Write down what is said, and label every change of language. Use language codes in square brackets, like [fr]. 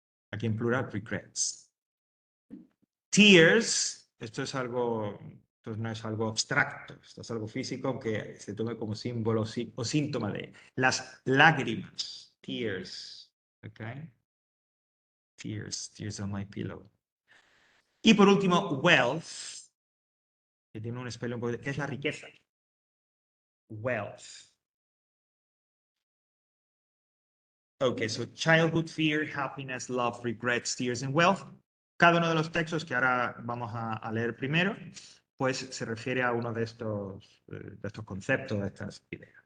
[es] Aquí en plural, regrets. Tears, esto es algo, esto no es algo abstracto, esto es algo físico que se tome como símbolo o síntoma de las lágrimas. [en] Tears, ¿ok? Tears on my pillow. [es] Y por último, wealth, [en] que tiene un spelling, [es] que es la riqueza. [en] Wealth. Ok, so childhood, fear, happiness, love, regrets, tears, and wealth. [es] Cada uno de los textos que ahora vamos a leer primero, pues se refiere a uno de estos conceptos, de estas ideas.